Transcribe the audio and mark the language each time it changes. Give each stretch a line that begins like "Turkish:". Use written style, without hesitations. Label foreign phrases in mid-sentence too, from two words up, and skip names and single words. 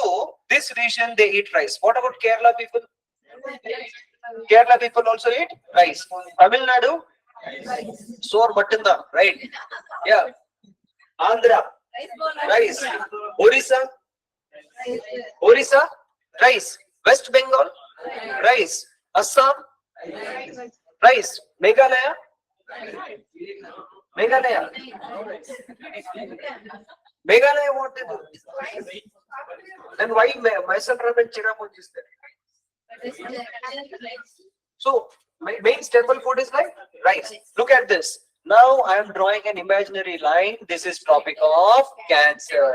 English: So, this region they eat rice. What about Kerala people? Kerala people also eat rice. Tamil Nadu? Sor Matinda, right? Yeah. Andhra? Rice. Orissa? Rice. West Bengal? Rice. Assam? Rice. Meghalaya? Meghalaya, what they do? Then why Mysore and Chirapunji is there? So, main staple food is like rice. Look at this. Now I am drawing an imaginary line. This is Tropic of Cancer.